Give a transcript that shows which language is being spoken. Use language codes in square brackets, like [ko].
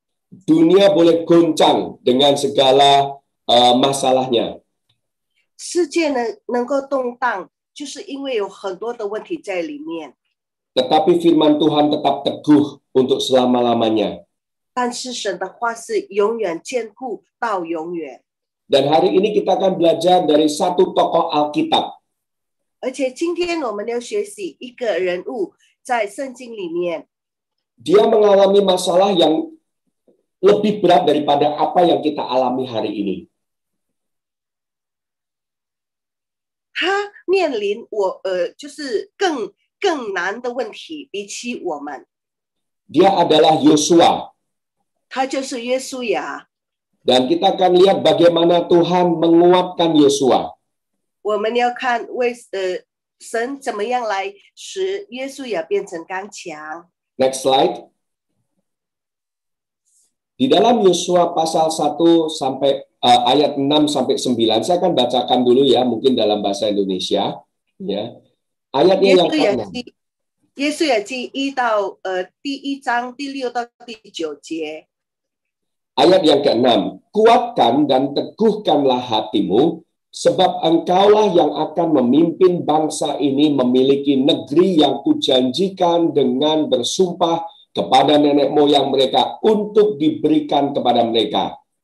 [id] Dunia boleh goncang dengan segala masalahnya. [zh] 世界能够动荡，就是因为有很多的问题在里面。 [id] Tetapi firman Tuhan tetap teguh untuk selama-lamanya. [zh] 但是神的话是永远坚固到永远。 [id] Dan hari ini kita akan belajar dari satu tokoh Alkitab. [zh] 而且今天我们要学习一个人物在圣经里面， [id] Dia mengalami masalah yang lebih berat daripada apa yang kita alami hari ini. [zh] 他面临就是更难的问题，比起我们。 [id] Dia adalah Yosua. [zh] 他就是约书亚。 [id] Dan kita akan lihat bagaimana Tuhan menguatkan Yosua. [zh] 我们要看神怎么样来使约书亚变成刚强。 [en] Next slide. [id] Di dalam Yosua pasal 1 sampai ayat 6 sampai 9, saya akan bacakan dulu ya, mungkin dalam bahasa Indonesia. Ya. Ayatnya yang ke-6. [zh] 约书亚记1到第1章第6到第9节。 [id] Ayat yang ke-6, kuatkan dan teguhkanlah hatimu, sebab engkaulah yang akan memimpin bangsa ini memiliki negeri yang kujanjikan dengan bersumpah kepada nenek moyang mereka untuk diberikan kepada mereka.